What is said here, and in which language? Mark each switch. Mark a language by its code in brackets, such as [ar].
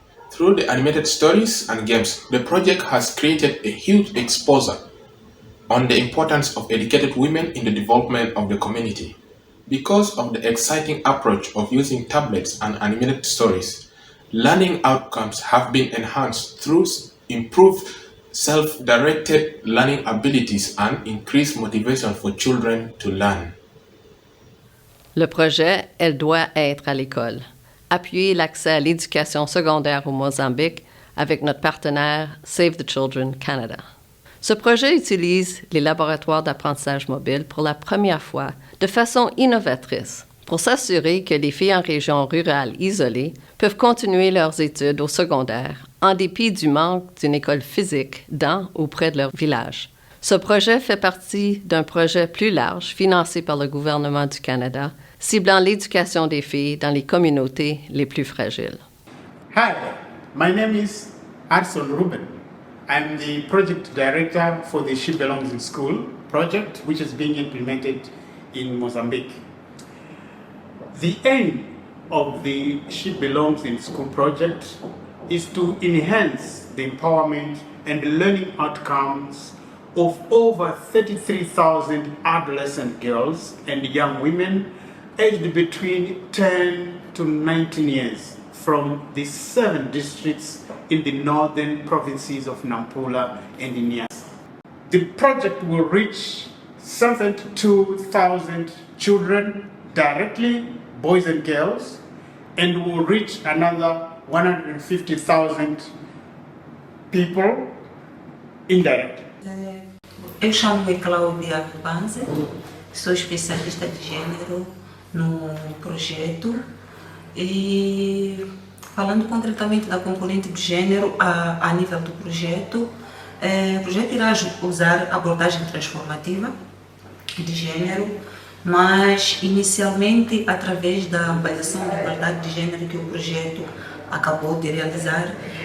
[en] Through the animated stories and games, the project has created a huge exposure on the importance of educated women in the development of the community. Because of the exciting approach of using tablets and animated stories, learning outcomes have been enhanced through improved self-directed learning abilities and increased motivation for children to learn. [fr] Le projet « Elle doit être à l'école » appuyer l'accès à l'éducation secondaire au Mozambique avec notre partenaire Save the Children Canada. Ce projet utilise les laboratoires d'apprentissage mobile pour la première fois de façon innovatrice pour s'assurer que les filles en région rurale isolée peuvent continuer leurs études au secondaire en dépit du manque d'une école physique dans ou près de leur village. Ce projet fait partie d'un projet plus large financé par le gouvernement du Canada, ciblant l'éducation des filles dans les communautés les plus fragiles. [en] Hi, my name is Arson Ruben. I'm the project director for the She Belongs in School project, which is being implemented in Mozambique. The aim of the She Belongs in School project is to enhance the empowerment and learning outcomes of over 33,000 adolescent girls and young women aged between 10 to 19 years from the 7 districts in the northern provinces of Nampula and Niassa. The project will reach 72,000 children directly, boys and girls, and will reach another 150,000 people indirectly. [pt] Eu chamo-me Cláudia Banze, sou especialista de gênero no projeto e falando concretamente da componente de gênero a nível do projeto, o projeto irá usar abordagem transformativa de gênero, mas inicialmente através da avaliação da igualdade de gênero que o projeto acabou de realizar,